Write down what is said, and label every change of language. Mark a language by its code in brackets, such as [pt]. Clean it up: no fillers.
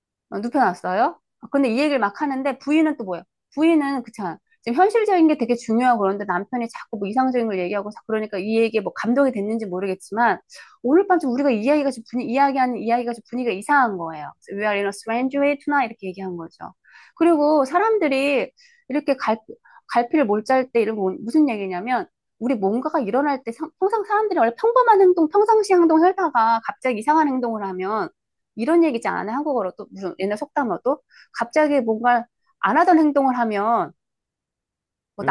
[ko] 눕혀놨어요. 근데 이 얘기를 막 하는데 부인은 또 뭐예요? 부인은 그쵸. 지금 현실적인 게 되게 중요하고 그런데 남편이 자꾸 뭐 이상적인 걸 얘기하고 그러니까 이 얘기에 뭐 감동이 됐는지 모르겠지만 오늘 밤 좀 우리가 이야기하는 이야기가 좀 분위기가 이상한 거예요. [en] We are in a strange way tonight [ko] 이렇게 얘기한 거죠. 그리고 사람들이 이렇게 갈피를 몰짤 때 이런 거 무슨 얘기냐면 우리 뭔가가 일어날 때 항상 사람들이 원래 평범한 행동, 평상시 행동을 하다가 갑자기 이상한 행동을 하면 이런 얘기지 않아요? 한국어로 또 무슨 옛날 속담어도 갑자기 뭔가 안 하던 행동을 하면 뭐